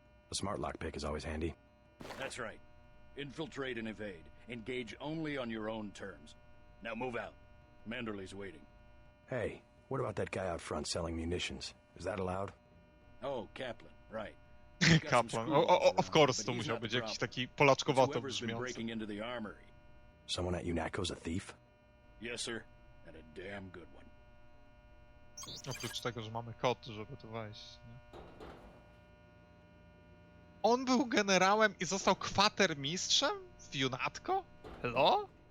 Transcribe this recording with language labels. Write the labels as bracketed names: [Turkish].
[English] A smart lockpick is always handy. That's right. Infiltrate and evade. Engage only on your own terms. Now move out. Manderley's waiting. Hey, what about that guy out front selling munitions? Is that allowed? Oh, Kaplan, right. Kaplan. Of course, [Polish] to musiał być jakiś taki polaczkowato brzmiący. [English] Breaking into the armory. Someone at UNATCO's a thief? Yes, sir. And a damn good one. [Polish] Oprócz tego, że mamy kod, żeby tu wejść. Nie? On był generałem i został kwatermistrzem w UNATCO? Hello?